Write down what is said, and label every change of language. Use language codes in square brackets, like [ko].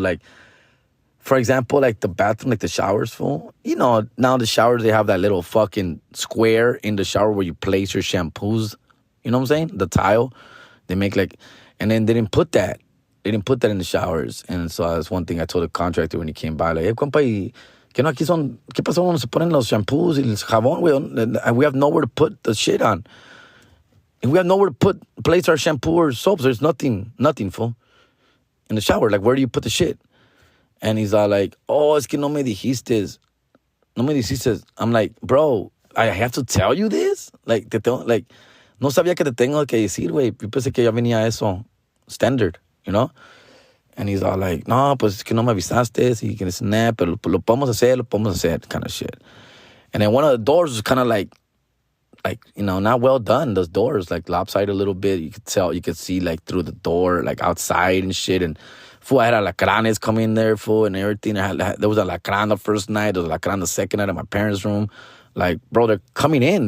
[en] Like, for example, like the bathroom, like the showers, fool. Now the showers, they have that little fucking square in the shower where you place your shampoos. You know what I'm saying? The tile. They make like, and then they didn't put that. They didn't put that in the showers. And so that's one thing I told the contractor when he came by. Like, hey, [es] compa, que no aquí son, ¿qué pasó cuando se ponen los shampoos y el jabón, güey? [en] We have nowhere to put the shit on. And we have nowhere to place our shampoo or soaps. There's nothing, fool. In the shower. Like, where do you put the shit? And he's all like, oh, [es] es que no me dijiste. No me dijiste. [en] I'm like, bro, I have to tell you this? [es] Like, no sabía que te tengo que decir, güey. Yo pensé que ya venía eso standard, [en] you know? And he's all like, [es] no, pues es que no me avisaste. Y que snap, pero lo podemos hacer, [en] kind of shit. And then one of the doors was kind of like, not well done. Those doors, like, lopsided a little bit. You could see, like, through the door, like, outside and shit. And, fool, I had alacranes come in there, fool, and everything. There was a alacran the first night. There was a alacran the second night at my parents' room. Like, bro, they're coming in.